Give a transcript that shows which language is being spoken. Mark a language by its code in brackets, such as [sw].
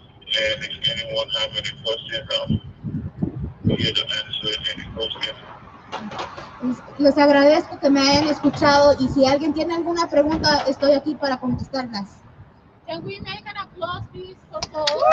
[en] And if anyone have any questions, I'm here to answer any questions. [es] Les agradezco que me hayan escuchado, y si alguien tiene alguna pregunta, estoy aquí para contestarlas. [en] Can we make an applause, please, for Paul?